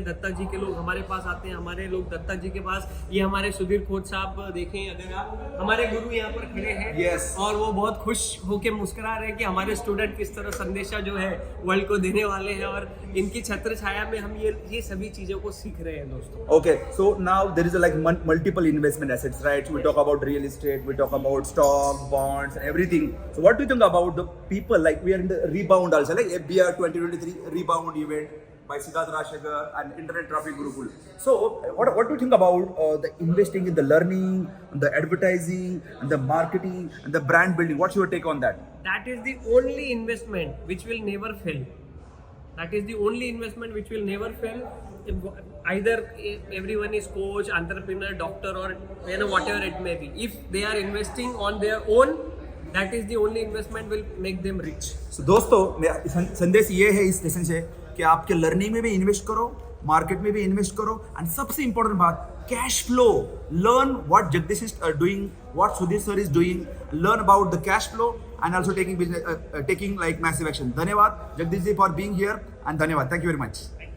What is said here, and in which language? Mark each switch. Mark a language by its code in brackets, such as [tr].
[hi] दत्ता जी के लोग हमारे पास आते हैं, हमारे लोग दत्ता जी के पास। ये हमारे सुधीर खोज साहब देखें, अगर आप हमारे गुरु यहाँ पर खड़े हैं, [en] yes. [hi] और वो बहुत खुश होकर मुस्कुरा रहे हैं कि हमारे स्टूडेंट किस तरह संदेशा जो है वर्ल्ड को देने वाले हैं, और इनकी छत्र छाया में हम ये सभी चीजों को सीख रहे हैं दोस्तों। [en] Okay, so now there is like multiple investment assets, right? We talk about real estate, we talk about stock, bonds, and everything. So what do you think about the people? Like we are in the rebound also, like FBR 2023 rebound event by Siddharth Rajshekhar and Internet Traffic Gurukul. So what do you think about the investing in the learning, the advertising, and the marketing, and the brand building? What's your take on that? That is the only investment which will never fail. That is the only investment which will never fail. Either everyone is coach, entrepreneur, doctor, or whatever it may be. If they are investing on their own, that is the only investment will make them rich. [hi] So दोस्तों, मेरा संदेश ये है इस session से कि आपके learning में भी इन्वेस्ट करो, मार्केट में भी इन्वेस्ट करो, एंड सबसे इंपॉर्टेंट बात, cash flow. [en] Learn what Jagdish is doing, what Sudhir sir is doing, learn about the cash flow and also taking like massive action. [hi] धन्यवाद Jagdish ji [en] for being here, and [hi] धन्यवाद, [en] Thank you very much.